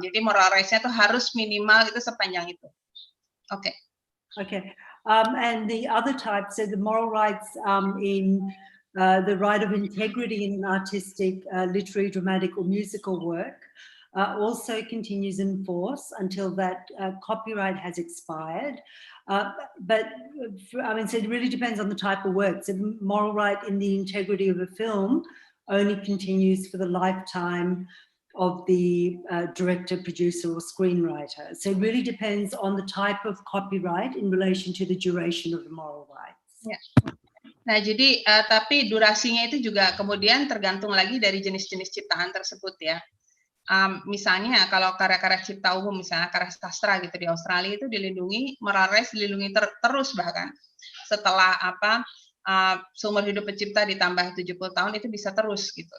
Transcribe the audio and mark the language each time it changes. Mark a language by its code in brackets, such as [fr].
[id] Jadi moral rights-nya itu harus minimal itu sepanjang itu. Oke. [en] Okay. And the other type, so the moral rights in the right of integrity in artistic, literary, dramatic or musical work also continues in force until that copyright has expired. But I mean, so it really depends on the type of work. So the moral right in the integrity of a film only continues for the lifetime of the director, producer or screenwriter. So it really depends on the type of copyright in relation to the duration of the moral rights. Yeah. [id] Nah, jadi tapi durasinya itu juga kemudian tergantung lagi dari jenis-jenis ciptaan tersebut ya. Misalnya kalau karya-karya cipta umum, misalnya karya sastra gitu di Australia itu dilindungi, moral rights dilindungi terus bahkan setelah seumur hidup pencipta ditambah 70 tahun itu bisa terus gitu.